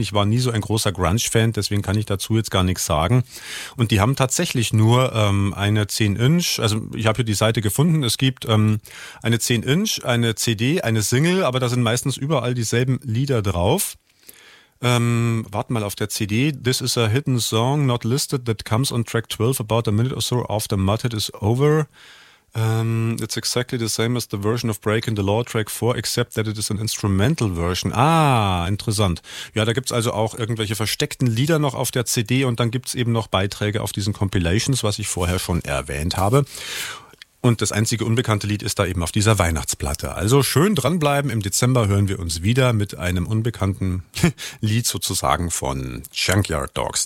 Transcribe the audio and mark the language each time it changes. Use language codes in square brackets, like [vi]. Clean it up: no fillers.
[de] Ich war nie so ein großer Grunge-Fan, deswegen kann ich dazu jetzt gar nichts sagen. Und die haben tatsächlich nur eine 10-Inch, also ich habe hier die Seite gefunden, es gibt eine 10-Inch, eine CD, eine Single, aber da sind meistens überall dieselben Lieder drauf. Warte mal auf der CD. [en] This is a hidden song, not listed, that comes on track 12 about a minute or so after Mudhead is over. It's exactly the same as the version of Breaking the Law Track 4, except that it is an instrumental version. [de] Ah, interessant. Ja, da gibt's also auch irgendwelche versteckten Lieder noch auf der CD und dann gibt's eben noch Beiträge auf diesen Compilations, was ich vorher schon erwähnt habe. Und das einzige unbekannte Lied ist da eben auf dieser Weihnachtsplatte. Also schön dranbleiben, im Dezember hören wir uns wieder mit einem unbekannten Lied sozusagen von Junkyard Dogs.